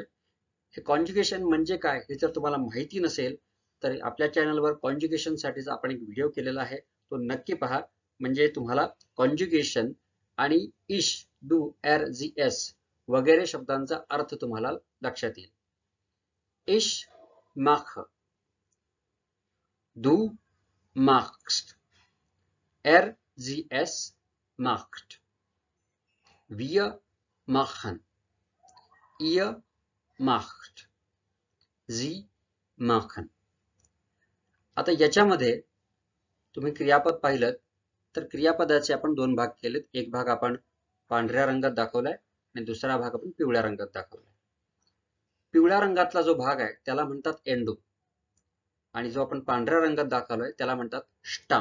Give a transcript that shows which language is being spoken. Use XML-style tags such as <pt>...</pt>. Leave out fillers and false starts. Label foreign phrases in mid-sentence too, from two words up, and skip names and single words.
<mr>हे कॉन्जुगेशन म्हणजे काय हे जर तुम्हाला माहिती नसेल तर आपल्या चॅनलवर कॉन्जुगेशन साठीचा आपण एक व्हिडिओ केलेला आहे, तो नक्की पहा. म्हणजे तुम्हाला कॉन्जुगेशन आणि</mr> <de>ich, du, er, sie, es</de> <mr>वगैरे शब्दांचा अर्थ तुम्हाला लक्षात येईल.</mr> <de>Ich mach, du machst, sie es macht, wir machen, ihr macht, sie machen.</de> <mr>आता याच्यामध्ये तुम्ही क्रियापद पाहिलं तर क्रियापदाचे आपण 2 भाग केलेत. एक भाग आपण पांढऱ्या रंगात दाखवलाय आणि दुसरा भाग आपण पिवळ्या रंगात दाखवलाय. पिवळ्या रंगातला जो भाग आहे त्याला म्हणतात एंडू आणि जो आपण पांढऱ्या रंगात दाखवलाय त्याला म्हणतात स्टाम.</mr>